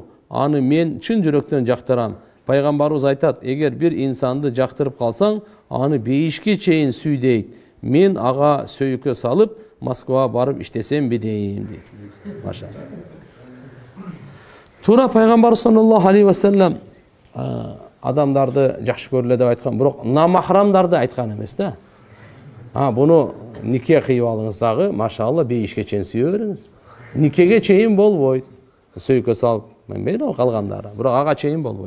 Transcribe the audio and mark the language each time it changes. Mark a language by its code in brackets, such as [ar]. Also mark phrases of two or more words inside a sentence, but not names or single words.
[ky] Аны мен чын жүрөктөн жактырам. Пайгамбарыбыз айтат, эгер бир инсанды жактырып калсаң, аны бейишке чейин сүй дейт. Мен ага сөйкө салып, Москвага барып иштесемби дейм дейт. Маша. Тура пайгамбар [ar] صلى الله عليه وسلم [ky] адамдарды жакшы көрүлө деп айткан, бирок намахрамдарды айткан эмес да. Буну нике кыйып алыңыз дагы, машалла, бейишке чейин сүйө бериңиз. Никеге чейин болбойт. Сөйкө салып, мен мейли калгандары, бирок ага чейин болбойт.